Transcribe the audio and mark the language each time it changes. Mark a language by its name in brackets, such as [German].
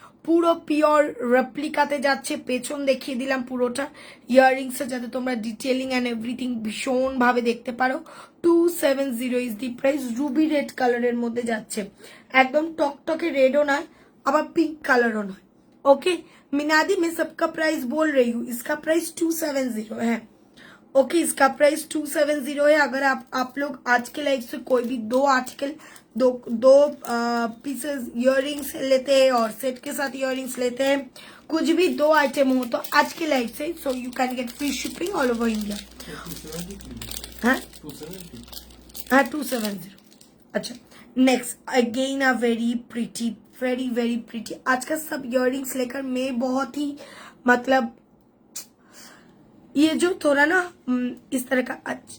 [Bangla] পুরো পিওর রেপ্লিকাতে যাচ্ছে। পেছন দেখিয়ে দিলাম পুরোটা ইয়াররিংসে, যাতে তোমরা ডিটেলিং অ্যান্ড এভরিথিং ভীষণভাবে দেখতে পারো। [English] 270 is the price. [Bangla] Ruby red কালারের মধ্যে যাচ্ছে, একদম টকটকে রেডও নয়, আবার পিঙ্ক কালারও নয়। [Hindi] ओके मिनादी, मैं सबका प्राइस बोल रही हूँ, इसका प्राइस 270 है। ओके, इसका प्राइस 270 है। अगर आप लोग आज के लाइव से कोई भी दो आर्टिकल, दो पीसेस इयररिंग्स लेते हैं और सेट के साथ इयररिंग्स लेते हैं, कुछ भी दो आइटम हो तो आज के लाइव से, [English] So you can get free shipping all over India. [Hindi] हाँ 270। अच्छा, [English] Next again a very pretty, very very pretty. [Hindi] आज का सब इयररिंग्स लेकर मैं बहुत ही, मतलब ये जो थोड़ा ना इस तरह का